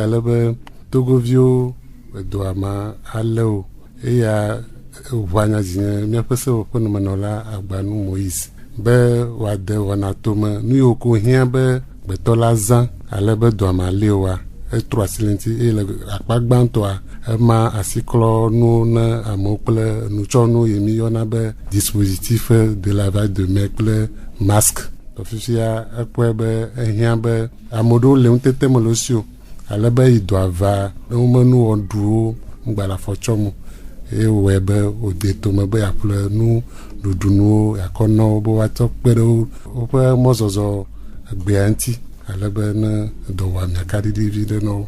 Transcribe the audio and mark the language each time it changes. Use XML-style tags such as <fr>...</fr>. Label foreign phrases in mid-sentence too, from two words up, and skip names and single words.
<ee>ale be togoviwo dɔa me alé o eya ʋua nyadzinye míaƒe sewɔƒemenɔla Agbanu Moïse be wòade wɔna tome nu yiwo ko hiã be gbetɔ la zã ale be dɔa me alé oa etrɔ asi le ŋuti eye le akpa gbãtɔa ema asiklɔ nuwo ne amewo kple nutsɔnuwo yi mi yɔna be</ee> <fr>dispositif de lavage de main</fr> <ee>kple masque. Fifia ekpɔe be ehiã be ame ɖewo le ŋutete me le si o ale be yi dɔa va womenuwɔ ɖuwo ŋgbalafɔ tsɔmo eye wòwɔe be wòde tome be yeaƒle nu ɖuɖunuwo yakɔ na wo be woatsɔ kpe ɖe woƒe mɔzɔzɔ egbea ŋuti ale be ne dɔwɔamia kaɖiɖi vi ɖe na wo.</ee>